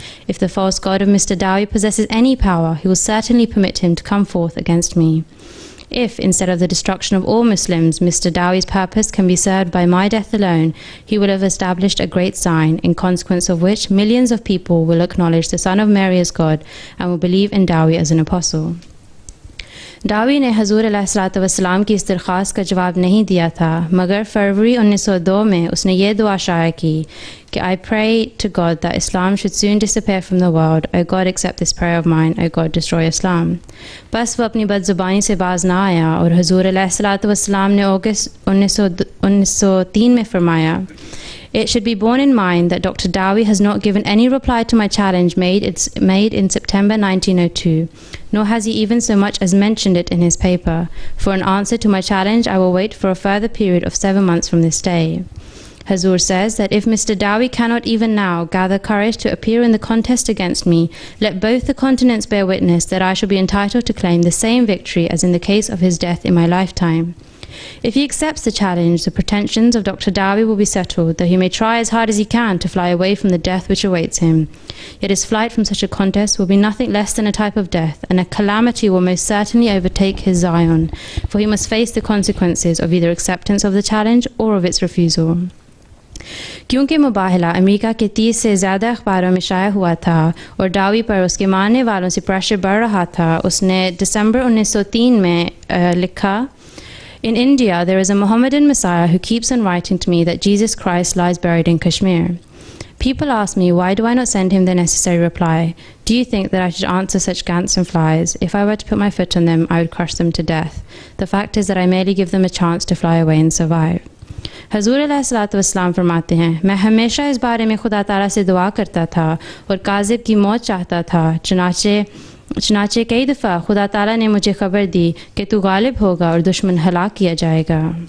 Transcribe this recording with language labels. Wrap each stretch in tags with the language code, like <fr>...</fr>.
<en>If the false God of Mr. Dowie possesses any power, he will certainly permit him to come forth against me. If, instead of the destruction of all Muslims, Mr. Dawie's purpose can be served by my death alone, he will have established a great sign, in consequence of which millions of people will acknowledge the Son of Mary as God and will believe in Dowie as an apostle.</en> <hi>डावी ने हजूर अलैहिस्सलातु वस्सलाम की इस दरख्वास्त का जवाब नहीं दिया था, मगर फरवरी 1902 में उसने ये दुआ शाया की कि</hi> <en>I pray to God that Islam should soon disappear from the world. O God, accept this prayer of mine. O God, destroy Islam.</en> <hi>बस वो अपनी बदजुबानी से बाज ना आया और हजूर अलैहिस्सलातु वस्सलाम ने अगस्त 1903 में फरमाया,</hi> <en>It should be borne in mind that Dr. Dowie has not given any reply to my challenge made in September 1902, nor has he even so much as mentioned it in his paper. For an answer to my challenge, I will wait for a further period of 7 months from this day. Hazur says that if Mr. Dowie cannot even now gather courage to appear in the contest against me, let both the continents bear witness that I shall be entitled to claim the same victory as in the case of his death in my lifetime. If he accepts the challenge, the pretensions of Dr. Dowie will be settled, though he may try as hard as he can to fly away from the death which awaits him. Yet his flight from such a contest will be nothing less than a type of death, and a calamity will most certainly overtake his Zion, for he must face the consequences of either acceptance of the challenge or of its refusal.</en> <hi>क्योंकि मुबाहला America के 30 से ज़्यादा अखबारों में शाया हुआ था और डावी पर उसके मानने वालों से प्रेशर बढ़ रहा था, उसने दिसंबर 1903 में लिखा,</hi> <en>In India, there is a Mohammedan Messiah who keeps on writing to me that Jesus Christ lies buried in Kashmir. People ask me, why do I not send him the necessary reply? Do you think that I should answer such gants and flies? If I were to put my foot on them, I would crush them to death. The fact is that I merely give them a chance to fly away and survive.</en> <hi>हजूर अलैहिस्सलातु वस्सलाम फरमाते हैं, मैं हमेशा इस बारे में खुदा ताला से दुआ करता था और काज़िब की मौत चाहता था। चनाचे कई दफ़ा खुदा ताला ने मुझे खबर दी कि तू गालिब होगा और दुश्मन हलाक किया जाएगा।</hi>